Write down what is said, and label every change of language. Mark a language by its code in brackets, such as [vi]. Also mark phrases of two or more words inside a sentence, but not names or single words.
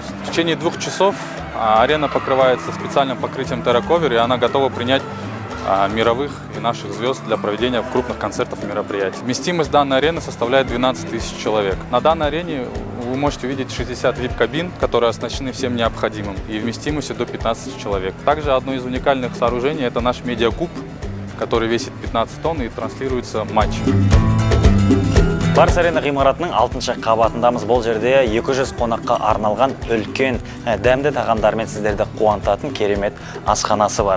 [ru] В течение 2 часов арена покрывается специальным покрытием терраковер, и она готова принять мировых и наших звезд для проведения крупных концертов и мероприятий. Вместимость данной арены составляет 12 000 человек. На данной арене вы можете увидеть 60 VIP-кабин, которые оснащены всем необходимым, и вместимостью до 15 человек. Также одно из уникальных сооружений – это наш медиакуб, который весит 15 тонн и транслируется матчи. [kk] Барыс арена ғимаратының 6-шы қабатындамыз. Бұл жерде 200 қонаққа арналған үлкен дәмді тағамдармен сіздерді қуантатын керемет асханасы бар.